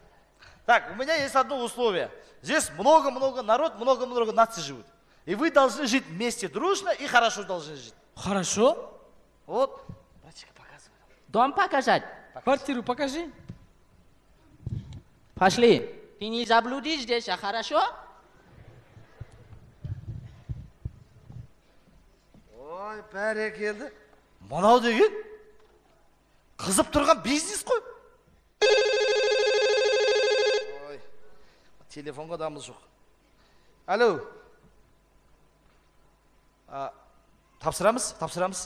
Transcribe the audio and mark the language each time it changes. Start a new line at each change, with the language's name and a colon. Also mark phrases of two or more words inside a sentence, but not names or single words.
Russian: Так, у меня есть одно условие. Здесь много народ, много наций живут. И вы должны жить вместе дружно и хорошо должны жить. Хорошо. Вот, братчика, показывай. Дом показать? Квартиру покажи. Пошли. Ты не заблудишь здесь, а хорошо?
Kazakh: Ой, бәрекелді. Мынау деген қызып тұрған бизнес қой. Ой, телефонға дамыл жоқ. Алло. Тапсырамыз.